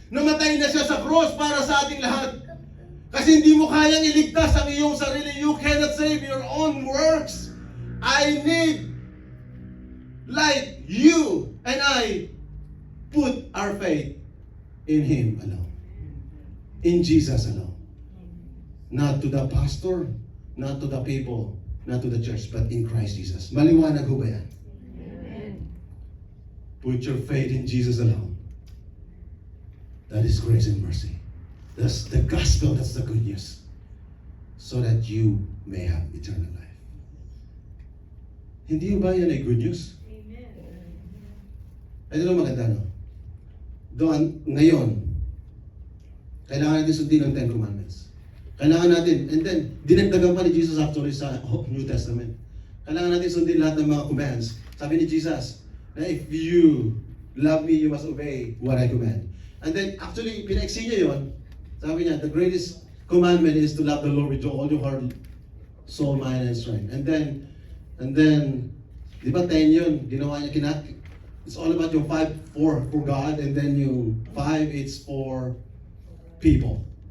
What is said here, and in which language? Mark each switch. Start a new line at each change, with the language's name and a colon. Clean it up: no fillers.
Filipino: Namatay na siya sa cross para sa ating lahat. Kasi hindi mo kayang iligtas ang iyong sarili.
English: You cannot save your own works. I need, like you and I, put our faith in Him alone. In Jesus alone. Not to the pastor, not to the people, not to the church, but in Christ Jesus.
Filipino: Maliwanag ho ba yan? Amen.
English: Put your faith in Jesus alone. That is grace and mercy. That's the gospel, that's the good news. So that you may have eternal life.
Filipino: Hindi ba yan ay good news? Ito lang maganda, no? Doon, ngayon, kailangan natin sundin ang Ten Commandments. Kailangan natin, and then, dinagdagan pa ni Jesus actually sa New Testament. Kailangan natin sundin lahat ng mga commands. Sabi ni Jesus, na
English: if you love me, you must obey what I command. And then, actually,
Filipino: pinaiksi niya yun. Sabi niya,
English: the greatest commandment is to love the Lord with all your heart, soul, mind, and strength. And then,
Filipino: di ba 10 yun? Ginawa niya,
English: it's all about yung 5 for God, and then yung 5, it's for people.